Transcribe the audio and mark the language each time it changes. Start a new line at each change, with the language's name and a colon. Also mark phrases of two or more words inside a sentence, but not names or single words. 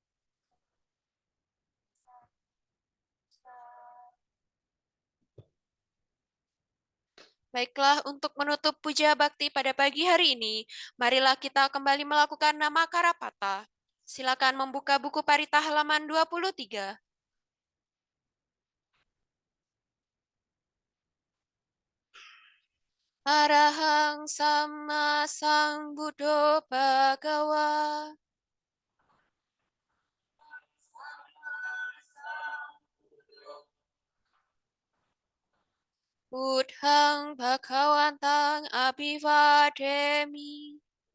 Indonesian: Baiklah, untuk menutup puja bakti pada pagi hari ini, marilah kita kembali melakukan nama Karapata. Silakan membuka buku parita halaman 23.
Pali: Arahang sama sang Buddho Bhagawa. Buddhang Bhagawantang Abhivademi.